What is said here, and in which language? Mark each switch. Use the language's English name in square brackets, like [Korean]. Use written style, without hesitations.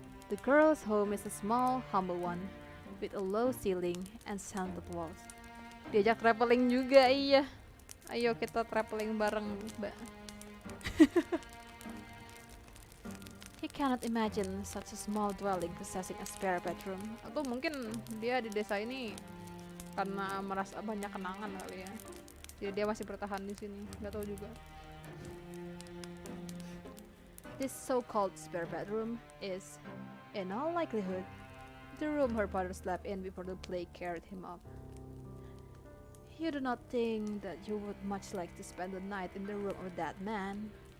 [English] The girl's home is a small, humble one, with a low ceiling and slanted walls. [Indonesian] Diajak traveling juga, iya. Ayo kita traveling bareng, Mbak. [English] He cannot imagine such a small dwelling possessing a spare bedroom. [Indonesian] Atau mungkin dia di desa ini karena merasa banyak kenangan kali ya. Jadi dia masih bertahan di sini, nggak tahu juga. [English] This so-called spare bedroom is, in all likelihood, the room her father slept in before the plague carried him off. You do not think that you would much like to spend the night in the room of that man.